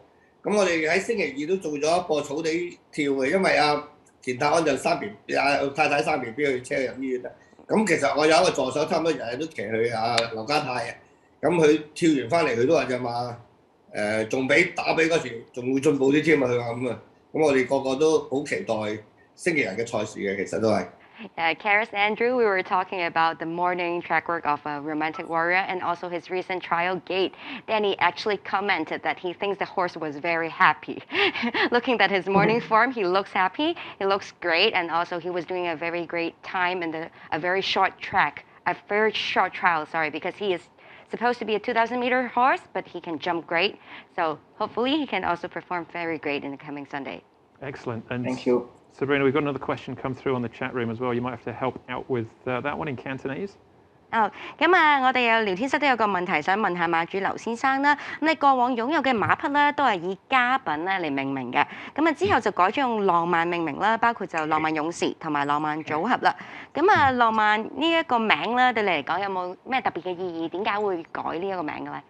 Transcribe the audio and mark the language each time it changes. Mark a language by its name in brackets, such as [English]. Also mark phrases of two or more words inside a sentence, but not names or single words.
[Cantonese] 咁我哋喺星期二都做咗一個草地跳嘅，因為田泰安就生 BB， 太太生 BB 去車入醫院啦。咁其實我有一個助手，差唔多日日都騎去劉家泰嘅。咁佢跳完翻嚟，佢都話隻馬仲比打比嗰時仲會進步啲添啊！佢話咁啊，咁我哋個個都好期待星期日嘅賽事嘅，其實都係。 [English] Carys Andrew, we were talking about the morning track work of a Romantic Warrior and also his recent trial gate. Danny actually commented that he thinks the horse was very happy. Looking at his morning form, he looks happy, he looks great, and also he was doing a very great time in a very short trial, because he is supposed to be a 2,000-meter horse, but he can jump great. So hopefully he can also perform very great in the coming Sunday. Excellent. And thank you. Sabrina, we've got another question come through on the chat room as well. You might have to help out with that one in Cantonese. [Cantonese] 咁啊，我哋有聊天室都有個問題想問下馬主劉先生啦。咁你過往擁有嘅馬匹咧，都係以家品咧嚟命名嘅。咁啊之後就改咗用浪漫命名啦，包括就浪漫勇士同埋浪漫組合啦。咁啊，浪漫呢一個名咧，對你嚟講有冇咩特別嘅意義？點解會改呢一個名嘅咧？